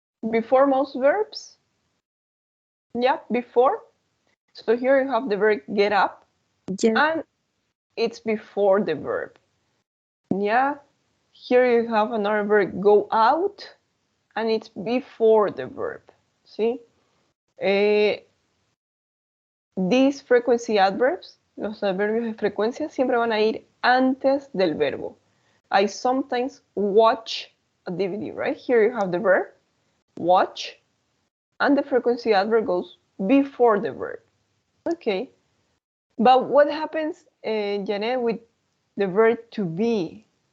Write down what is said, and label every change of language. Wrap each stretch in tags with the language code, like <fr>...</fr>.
<en>Before most verbs? Yeah, before. So here you have the verb get up, and it's before the verb. Yeah, here you have another verb go out, and it's before the verb. See? These frequency adverbs,</en> <es>los adverbios de frecuencia, siempre van a ir antes del verbo.</es> <en>I sometimes watch a DVD, right? Here you have the verb, watch, and the frequency adverb goes before the verb. Okay. But what happens, Janet, with the verb to be?</en>